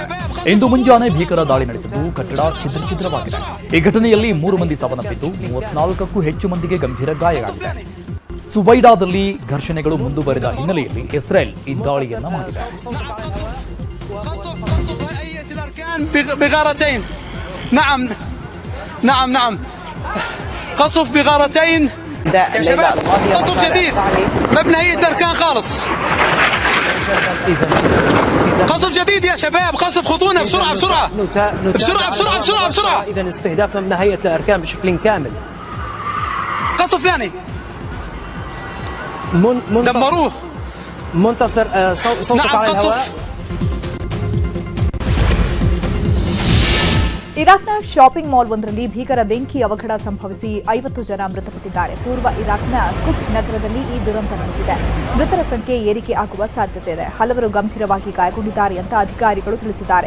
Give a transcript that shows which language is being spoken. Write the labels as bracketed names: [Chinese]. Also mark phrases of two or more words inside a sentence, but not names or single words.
[Kannada] ಇಂದು ಮುಂಜಾನೆ ಭೀಕರ ದಾಳಿ ನಡೆಸಿದ್ದು ಕಟ್ಟಡ ಛಿದ್ರವಾಗಿದೆ. ಈ ಘಟನೆಯಲ್ಲಿ 3 ಮಂದಿ ಸಾವನ್ನಪ್ಪಿದ್ದು 34ಕ್ಕೂ ಹೆಚ್ಚು ಮಂದಿಗೆ ಗಂಭೀರ ಗಾಯಗಳಾಗಿದೆ. ಸುವೈಡಾದಲ್ಲಿ ಘರ್ಷಣೆಗಳು ಮುಂದುವರೆದ ಹಿನ್ನೆಲೆಯಲ್ಲಿ ಇಸ್ರೇಲ್ ಈ ದಾಳಿಯನ್ನ ಮಾಡಿದೆ. [Arabic] نعم نعم نعم قصف بغارتين يا شباب قصف جديد مبنى هيئة الأركان خالص قصف جديد يا شباب قصف خطونا بسرعة بسرعة بسرعة بسرعة بسرعة بسرعة إذا استهداف مبنى هيئة الأركان بشكل كامل قصف ثاني دمروه منتصر صوتك نعم على الهواء قصف [Kannada] ಇರಾಕ್ನ ಶಾಪಿಂಗ್ ಮಾಲ್ ಒಂದರಲ್ಲಿ ಭೀಕರ ಬೆಂಕಿ ಅವಘಡ ಸಂಭವಿಸಿ 50 ಜನ ಮೃತಪಟ್ಟಿದ್ದಾರೆ. ಪೂರ್ವ ಇರಾಕ್ನ ಕುಟ್ ನಗರದಲ್ಲಿ ಈ ದುರಂತ ನಡೆದಿದೆ. ಮೃತರ ಸಂಖ್ಯೆ ಏರಿಕೆ ಆಗುವ ಸಾಧ್ಯತೆ ಇದೆ. ಹಲವರು ಗಂಭೀರವಾಗಿ ಗಾಯಗೊಂಡಿದ್ದಾರೆ ಅಂತ ಅಧಿಕಾರಿಗಳು ತಿಳಿಸಿದ್ದಾರೆ.